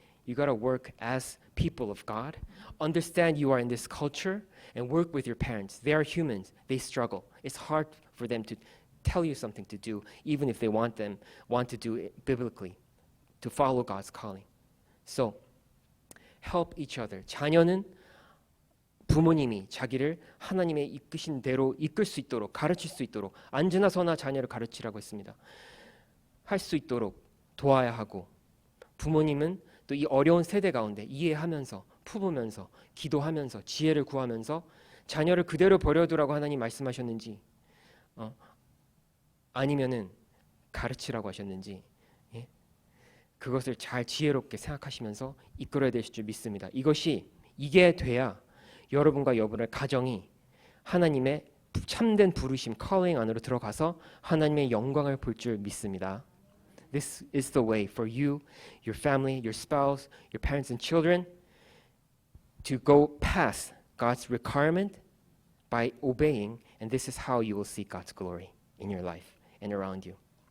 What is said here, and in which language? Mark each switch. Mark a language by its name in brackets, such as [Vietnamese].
[English] You got to work as people of God. Understand you are in this culture and work with your parents. They are humans. They struggle. It's hard for them to tell you something to do, even if they want to do it biblically, to follow God's calling. So help each other. [Korean] 자녀는 부모님이 자기를 하나님의 이끄신 대로 이끌 수 있도록, 가르칠 수 있도록, 안주나 서나 자녀를 가르치라고 했습니다. 할 수 있도록 도와야 하고, 부모님은 또 이 어려운 세대 가운데 이해하면서, 품으면서, 기도하면서, 지혜를 구하면서 자녀를 그대로 버려두라고 하나님 말씀하셨는지, 아니면은 가르치라고 하셨는지, 예? 그것을 잘 지혜롭게 생각하시면서 이끌어야 되실 줄 믿습니다. 이게 돼야 여러분과 여러분의 가정이 하나님의 참된 부르심, calling 안으로 들어가서 하나님의 영광을 볼 줄 믿습니다. [English] This is the way for you, your family, your spouse, your parents and children to go past God's requirement by obeying, and this is how you will see God's glory in your life and around you.